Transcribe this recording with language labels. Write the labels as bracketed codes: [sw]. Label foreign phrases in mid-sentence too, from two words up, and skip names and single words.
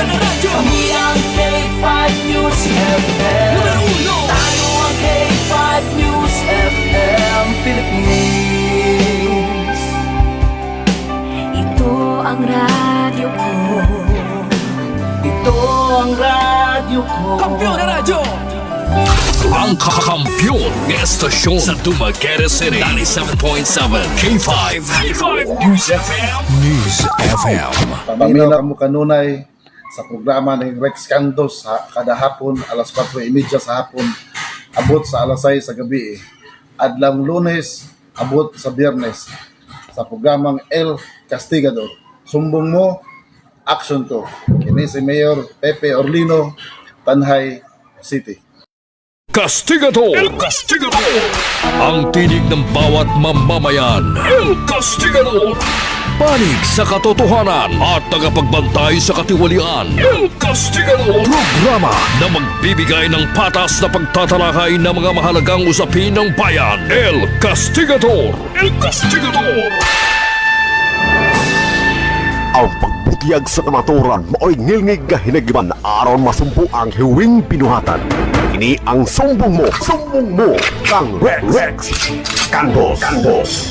[tl] Kami ang K5 News FM. Tayo ang K5 News FM Philippines. Ito ang radyo ko. Ito ang radyo ko. Kampiyon na radyo! Ang kakampiyon ng estasyon sa Dumaguete City 97.7 K5 News FM. News FM. [ceb] Paminaw kamo kanunay sa programa ng Rex Candos kada hapon alas 4:30 sa hapon abot sa alas 6 sa gabi. Adlang Lunes abot sa Biyernes sa programang El Castigador. [tl] Sumbong mo, action ko. [ceb] Kini si Mayor Pepe Orlino, Tanhay City. [tl] Castigador! El Castigador! Ang tinig ng bawat mamamayan. El Castigador! Panig sa katotohanan at tagapagbantay sa katiwalian. El Castigador! Programa na magbibigay ng patas na pagtatalakay ng mga mahalagang usapin ng bayan. El Castigador! El Castigador! [ceb] Ang pagbutiyag sa kamaturan mao'y ngilngig nga hinagiban aron masumpo ang hiwing pinuhatan. Ini ang sumbong mo, kang Rex Candos.